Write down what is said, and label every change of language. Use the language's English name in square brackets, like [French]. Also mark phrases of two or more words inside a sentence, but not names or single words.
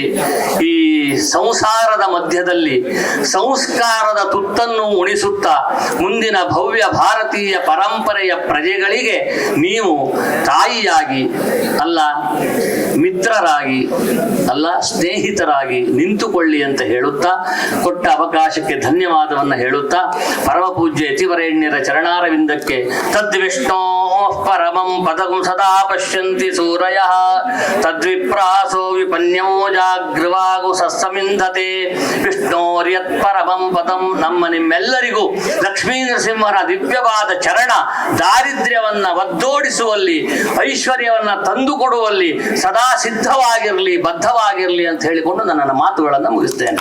[Kannada] ಈ ಸಂಸಾರದ ಮಧ್ಯದಲ್ಲಿ ಸಂಸ್ಕಾರದ ತುತ್ತನ್ನು ಉಣಿಸುತ್ತಾ ಮುಂದಿನ ಭವ್ಯ ಭಾರತೀಯ ಪರಂಪರೆಯ ಪ್ರಜೆಗಳಿಗೆ ನೀವು ತಾಯಿಯಾಗಿ ಅಲ್ಲ, ಮಿತ್ರರಾಗಿ ಅಲ್ಲ ಸ್ನೇಹಿತರಾಗಿ ನಿಂತುಕೊಳ್ಳಿ ಅಂತ ಹೇಳುತ್ತಾ, ಕೊಟ್ಟ ಅವಕಾಶಕ್ಕೆ ಧನ್ಯವಾದವನ್ನು ಹೇಳುತ್ತಾ, ಪರಮ ಪೂಜ್ಯ ಯತಿವರೇಣ್ಯರ ಚರಣಾರವಿಂದಕ್ಕೆ [Sanskrit] ತದ್ವಿಷ್ಣೋ ಪರಮಂ ಪದಂ ಸದಾ ಪಶ್ಯಂತಿ ಸೂರಯಃ ತದ್ವಿಪ್ರಾಸೋ ವಿಪನ್ಯೋ ಜಾಗೃವಾಗು ಸಸ್ಸಮಿಂಧತೆ ವಿಷ್ಣೋರ್ಯತ್ ಪರಮಂ ಪದಂ. [Kannada] ನಮ್ಮ ನಿಮ್ಮೆಲ್ಲರಿಗೂ ಲಕ್ಷ್ಮೀ ನರಸಿಂಹರ ದಿವ್ಯವಾದ ಚರಣ ದಾರಿದ್ರ್ಯವನ್ನ ಒದ್ದೋಡಿಸುವಲ್ಲಿ, ಐಶ್ವರ್ಯವನ್ನ ತಂದುಕೊಡುವಲ್ಲಿ ಸದಾ ಸಿದ್ಧವಾಗಿರಲಿ, ಬದ್ಧವಾಗಿರಲಿ ಅಂತ ಹೇಳಿಕೊಂಡು ನನ್ನ ಮಾತುಗಳನ್ನು ಮುಗಿಸ್ತೇನೆ.